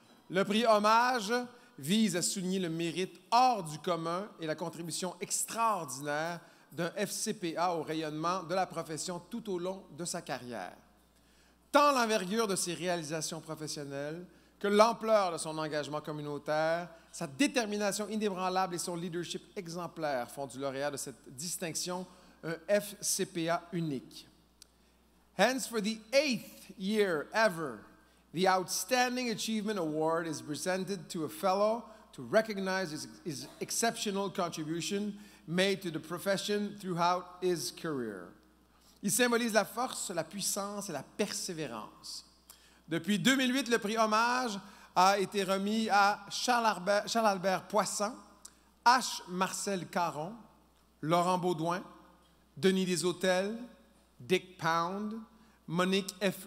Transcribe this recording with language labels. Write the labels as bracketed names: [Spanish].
[French] Le prix Hommage vise à souligner le mérite hors du commun et la contribution extraordinaire d'un FCPA au rayonnement de la profession tout au long de sa carrière. Tant l'envergure de ses réalisations professionnelles que l'ampleur de son engagement communautaire, sa détermination inébranlable et son leadership exemplaire font du lauréat de cette distinction un FCPA unique. [English] Hence, for the 8th year ever, the Outstanding Achievement Award is presented to a fellow to recognize his exceptional contribution made to the profession throughout his career. [French] Il symbolise la force, la puissance et la persévérance. Depuis 2008, le prix Hommage a été remis à Charles-Albert Poisson, H. Marcel Caron, Laurent Baudouin, Denis Desautels, Dick Pound, Monique F.